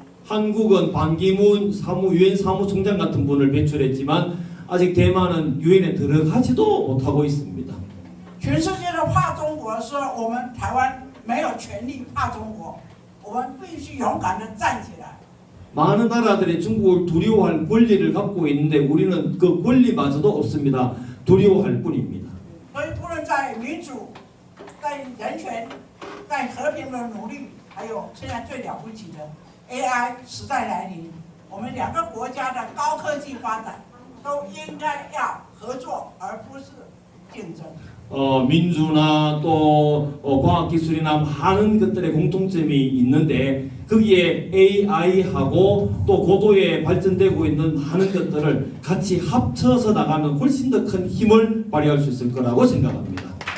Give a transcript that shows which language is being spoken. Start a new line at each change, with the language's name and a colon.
Korean: 한국은 반기문 유엔 사무총장 같은 분을 배출했지만 아직 대만은 유엔에 들어가지도 못하고 있습니다.
Chinese: 全世界都怕中国，说我们台湾没有权利怕中国，我们必须勇敢的站起来。
Korean: 많은 나라들이 중국을 두려워할 권리를 갖고 있는데 우리는 그 권리마저도 없습니다. 두려워할 뿐입니다.
Chinese: 所以不论在民主、在人权、在和平的努力，还有现在最了不起的 AI 时代来临，我们两个国家的高科技发展都应该要合作，而不是竞争。
Korean: 민주나 또 과학기술이나 많은 것들의 공통점이 있는데 거기에 AI하고 또 고도에 발전되고 있는 많은 것들을 같이 합쳐서 나가면 훨씬 더 큰 힘을 발휘할 수 있을 거라고 생각합니다.